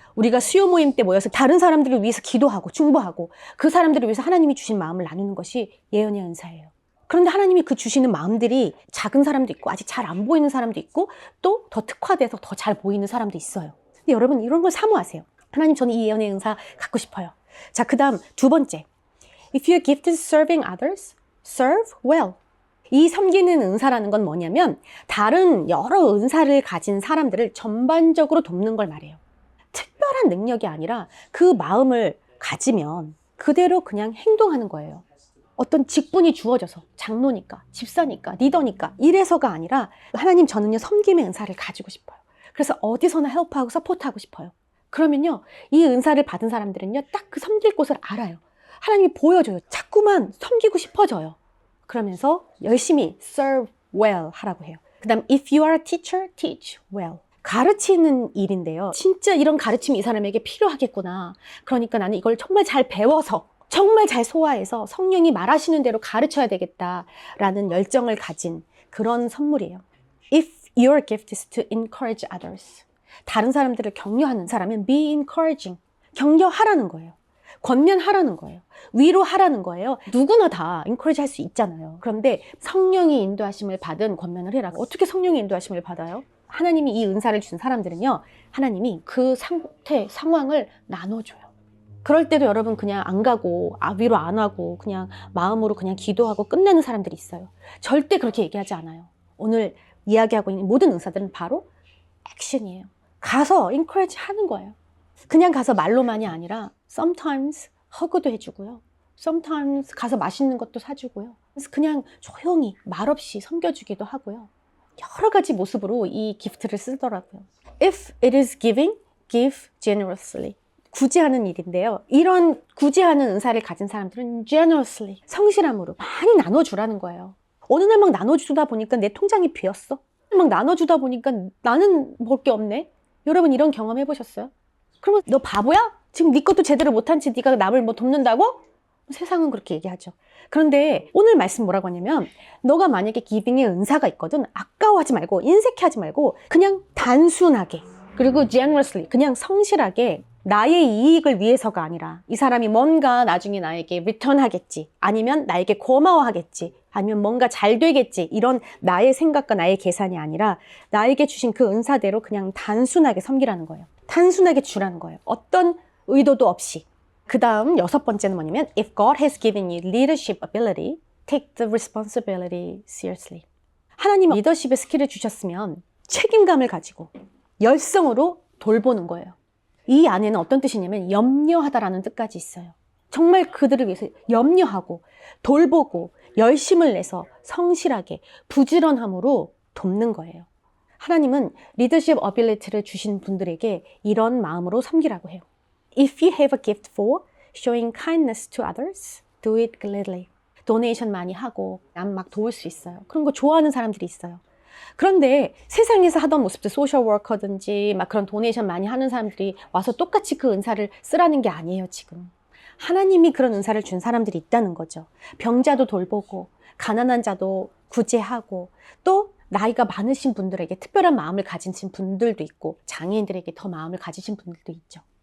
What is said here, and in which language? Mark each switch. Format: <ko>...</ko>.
<ko>우리가 수요 모임 때 모여서 다른 사람들을 위해서 기도하고 중보하고 그 사람들을 위해서 하나님이 주신 마음을 나누는 것이 예언의 은사예요. 그런데 하나님이 그 주시는 마음들이 작은 사람도 있고 아직 잘 안 보이는 사람도 있고 또 더 특화돼서 더 잘 보이는 사람도 있어요. 근데 여러분 이런 걸 사모하세요. 하나님, 저는 이 예언의 은사 갖고 싶어요. 자, 그 다음 2번째.</ko> <en>If you're gifted serving others, serve well.</en> <ko>이 섬기는 은사라는 건 뭐냐면 다른 여러 은사를 가진 사람들을 전반적으로 돕는 걸 말해요. 특별한 능력이 아니라 그 마음을 가지면 그대로 그냥 행동하는 거예요. 어떤 직분이 주어져서 장로니까, 집사니까, 리더니까 이래서가 아니라 하나님, 저는요 섬김의 은사를 가지고 싶어요. 그래서 어디서나 헬프하고 서포트하고 싶어요. 그러면요 이 은사를 받은 사람들은요 딱 그 섬길 곳을 알아요. 하나님이 보여줘요. 자꾸만 섬기고 싶어져요. 그러면서 열심히</ko> <en>serve well</en> <ko>하라고 해요. 그 다음</ko> <en>if you are a teacher, teach well.</en> <ko>가르치는 일인데요. 진짜 이런 가르침이 이 사람에게 필요하겠구나. 그러니까 나는 이걸 정말 잘 배워서 정말 잘 소화해서 성령이 말하시는 대로 가르쳐야 되겠다라는 열정을 가진 그런 선물이에요.</ko> <en>If your gift is to encourage others.</en> <ko>다른 사람들을 격려하는 사람은</ko> <en>be encouraging.</en> <ko>격려하라는 거예요. 권면하라는 거예요. 위로하라는 거예요. 누구나 다 encourage 할 수 있잖아요. 그런데 성령이 인도하심을 받은 권면을 해라. 어떻게 성령의 인도하심을 받아요? 하나님이 이 은사를 준 사람들은요, 하나님이 그 상태, 상황을 나눠줘요. 그럴 때도 여러분 그냥 안 가고 위로 안 하고 그냥 마음으로 그냥 기도하고 끝내는 사람들이 있어요. 절대 그렇게 얘기하지 않아요. 오늘 이야기하고 있는 모든 은사들은 바로 액션이에요. 가서 encourage 하는 거예요. 그냥 가서 말로만이 아니라 sometimes 허그도 해주고요. sometimes 가서 맛있는 것도 사주고요. 그래서 그냥 조용히 말없이 섬겨주기도 하고요. 여러 가지 모습으로 이 기프트를 쓰더라고요.</ko> <en>If it is giving, give generously.</en> <ko>구제하는 일인데요. 이런 구제하는 은사를 가진 사람들은 generously, 성실함으로 많이 나눠주라는 거예요. 어느 날 막 나눠주다 보니까 내 통장이 비었어. 막 나눠주다 보니까 나는 볼 게 없네. 여러분 이런 경험 해보셨어요? 그러면 너 바보야? 지금 네 것도 제대로 못한 채 네가 남을 뭐 돕는다고? 세상은 그렇게 얘기하죠. 그런데 오늘 말씀 뭐라고 하냐면 너가 만약에 기빙의 은사가 있거든, 아까워하지 말고 인색해하지 말고 그냥 단순하게, 그리고 generously, 그냥 성실하게 나의 이익을 위해서가 아니라 이 사람이 뭔가 나중에 나에게 리턴하겠지, 아니면 나에게 고마워하겠지, 아니면 뭔가 잘 되겠지, 이런 나의 생각과 나의 계산이 아니라 나에게 주신 그 은사대로 그냥 단순하게 섬기라는 거예요. 단순하게 주라는 거예요. 어떤 의도도 없이. 그 다음 6번째는 뭐냐면</ko> <en>If God has given you leadership ability, take the responsibility seriously.</en> <ko>하나님 리더십의 스킬을 주셨으면 책임감을 가지고 열성으로 돌보는 거예요. 이 안에는 어떤 뜻이냐면 염려하다라는 뜻까지 있어요. 정말 그들을 위해서 염려하고 돌보고 열심을 내서 성실하게 부지런함으로 돕는 거예요. 하나님은 리더십 어빌리티를 주신 분들에게 이런 마음으로 섬기라고 해요.</ko> <en>If you have a gift for showing kindness to others, do it gladly.</en> <ko>도네이션 많이 하고 남 막 도울 수 있어요. 그런 거 좋아하는 사람들이 있어요. 그런데 세상에서 하던 모습들 소셜 워커든지 막 그런 도네이션 많이 하는 사람들이 와서 똑같이 그 은사를 쓰라는 게 아니에요, 지금. 하나님이 그런 은사를 준 사람들이 있다는 거죠. 병자도 돌보고 가난한 자도 구제하고 또 나이가 많으신 분들에게 특별한 마음을 가지신 분들도 있고 장애인들에게 더 마음을 가지신 분들도 있죠.</ko>